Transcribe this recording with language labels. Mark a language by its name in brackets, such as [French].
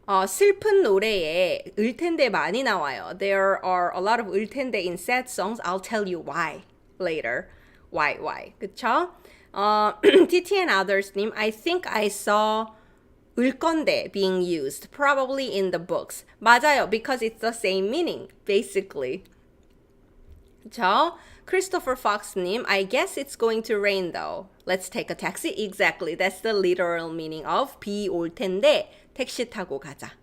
[Korean] 슬픈 노래에 을 텐데 많이 나와요. [English] There are a lot of 을 텐데 in sad songs. I'll tell you why later. Why. [Korean] 그쵸? [English] TT and others 님, I think I saw 을 건데 being used, probably in the books. [Korean] 맞아요, [English] because it's the same meaning, basically. [Korean] 그쵸? [English] Christopher Fox님, I guess it's going to rain though. Let's take a taxi. Exactly. That's the literal meaning of [Korean] 비 올 텐데 택시 타고 가자.